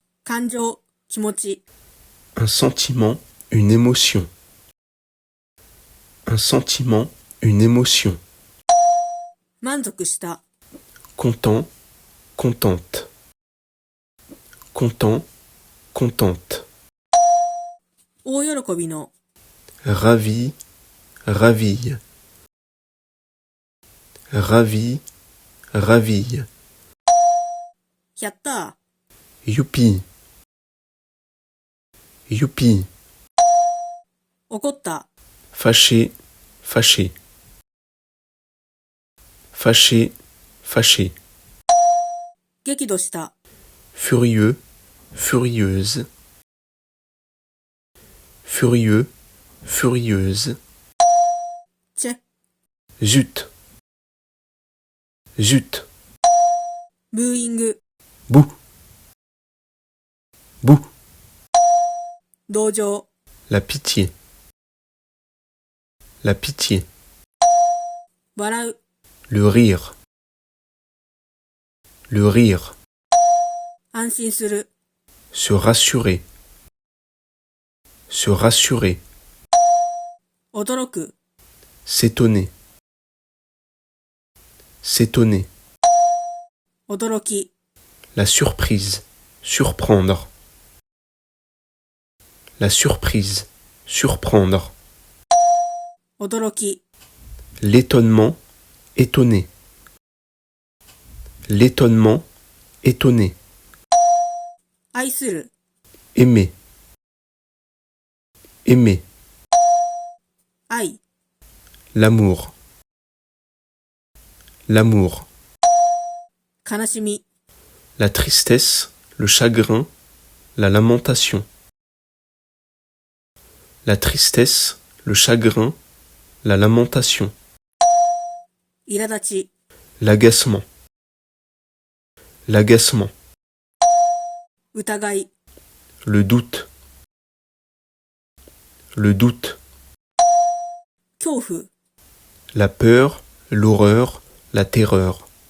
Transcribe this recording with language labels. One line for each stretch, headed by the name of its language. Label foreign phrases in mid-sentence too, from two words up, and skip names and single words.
Japanese: 感情、気持ち。
French: Un sentiment, une émotion. Un sentiment, une émotion.
Japanese: 満足した。
French: Content, contente. Content, contente.
Japanese: 大喜びの。
French: Ravi, raville. Ravi, raville.
Japanese: やったー。
French: Youpi. Youpi.
Japanese: 怒った。
French: Fâché, fâché. Fâché, fâché.
Japanese: 激怒した。
French: Furieux, furieuse. Furieux, furieuse.
Japanese: チェ。
French: Zut. Zut.
Japanese: ブーイング。
French: Bouh. Bouh.
Japanese: 同情。
French: La pitié. La pitié.
Japanese: 笑う。
French: Le rire. Le rire.
Japanese: 安心する。
French: Se rassurer. Se rassurer.
Japanese: 驚く。
French: S'étonner. S'étonner.
Japanese: 驚き。
French: La surprise. Surprendre. La surprise. Surprendre.
Japanese: 驚き。
French: L'étonnement. Étonner. L'étonnement. Étonner.
Japanese: 愛する。
French: Aimer. Aimer.
Japanese: 愛。
French: L'amour. L'amour.
Japanese: 悲しみ。
French: La tristesse, le chagrin, la lamentation. La tristesse, le chagrin, la lamentation.
Japanese: 苛立ち。
French: L'agacement. L'agacement.
Japanese: 疑い。
French: Le doute. Le doute.
Japanese: 恐怖。
French: La peur, l'horreur, la terreur.